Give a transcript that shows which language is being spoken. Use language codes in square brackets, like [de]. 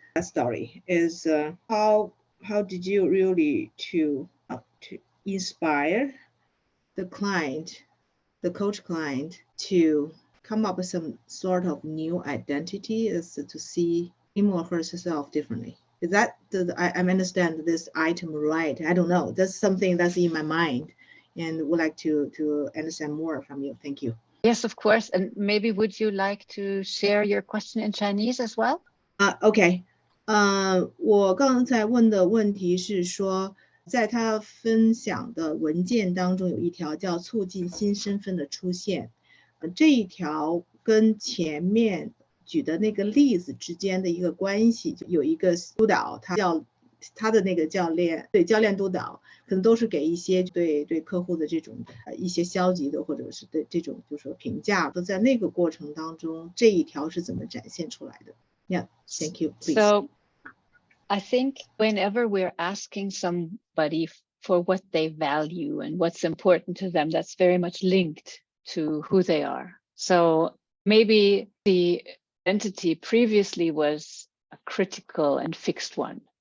[en] That story is how did you really to inspire the client, the coach client, to come up with some sort of new identity, as to see him or herself differently? Is that I understand this item right? I don't know. That's something that's in my mind, and would like to understand more from you. Thank you. Yes, of course. And maybe would you like to share your question in Chinese as well? Okay. [zh] 我刚才问的问题是说，在他分享的文件当中有一条叫促进新身份的出现，这一条跟前面举的那个例子之间的一个关系，有一个督导，他的那个教练，对教练督导，可能都是给一些对客户的这种一些消极的或者是对这种就是说评价，都在那个过程当中，这一条是怎么展现出来的 ？ [en] Yeah, thank you. Please. So, I think whenever we're asking somebody for what they value and what's important to them, that's very much linked to who they are. So maybe the identity previously was a critical and fixed one.